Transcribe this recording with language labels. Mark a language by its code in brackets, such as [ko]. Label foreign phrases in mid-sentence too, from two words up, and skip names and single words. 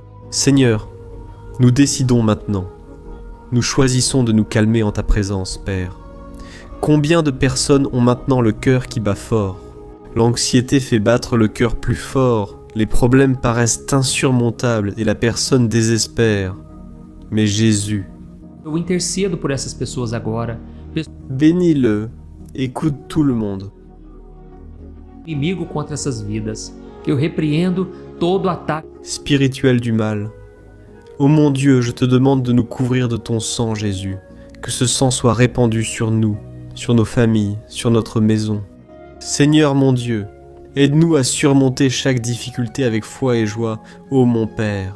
[fr] Seigneur, nous décidons maintenant. Nous choisissons de nous calmer en ta présence, Père. Combien de personnes ont maintenant le cœur qui bat fort? L'anxiété fait battre le cœur plus fort, les problèmes paraissent insurmontables et la personne désespère. Mais Jésus, [pt] Eu intercedo por essas pessoas agora, [fr] bénis-le, écoute tout le monde. [pt] inimigo contra essas vidas. Eu repreendo todo ataque [fr] Spirituel du mal. Ô mon Dieu, je te demande de nous couvrir de ton sang, Jésus. Que ce sang soit répandu sur nous, sur nos familles, sur notre maison. Seigneur mon Dieu, aide-nous à surmonter chaque difficulté avec foi et joie, ô mon Père.